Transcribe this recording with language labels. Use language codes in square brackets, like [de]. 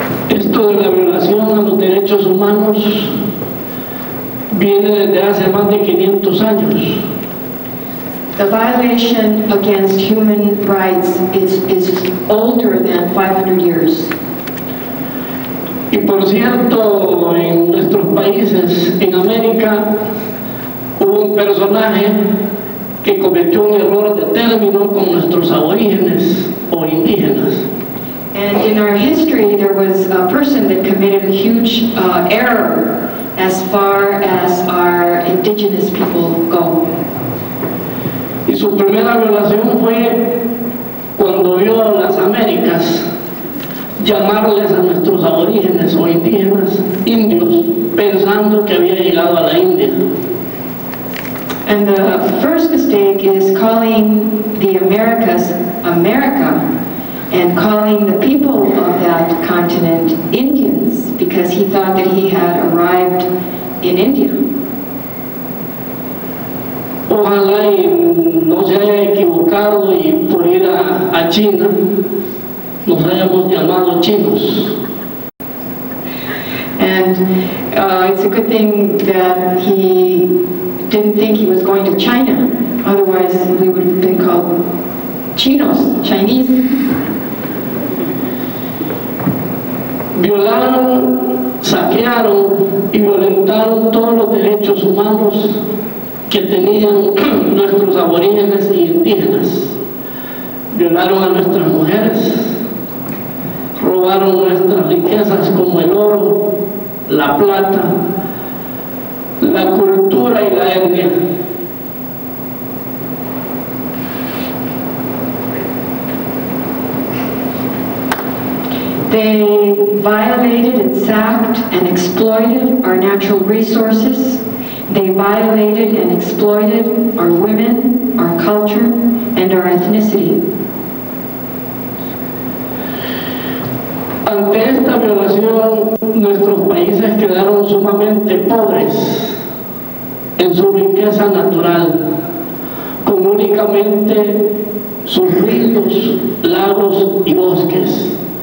[es] Esto de la violación a los derechos humanos viene desde hace más de 500 años. [en] The violation against human rights is older than 500 years. [es] Y por cierto, en nuestros países, en América, hubo un personaje que cometió un error de término con nuestros aborígenes o indígenas. [en] And in our history, there was a person that committed a huge error as far as our indigenous people go. [es] Y su primera violación fue cuando vio a las Américas llamarles a nuestros aborígenes o indígenas indios, pensando que había llegado a la India. [en] And the first mistake is calling the Americas America and calling the people of that continent Indians, because he thought that he had arrived in India. [es] Ojalá y no se haya equivocado y por ir a China nos hayamos llamado chinos. [en] And it's a good thing that he didn't think he was going to China. Otherwise, we would have been called Chinos, Chinese. [es] Violaron, saquearon y violentaron todos los derechos humanos que tenían nuestros aborígenes y indígenas. Violaron a nuestras mujeres, robaron nuestras riquezas como el oro, la plata, la cultura y la etnia. [en] They violated and sacked and exploited our natural resources. They violated and exploited our women, our culture, and our ethnicity. [es] Ante esta violación, nuestros países quedaron sumamente pobres en su riqueza natural, con únicamente sus ríos, lagos y bosques.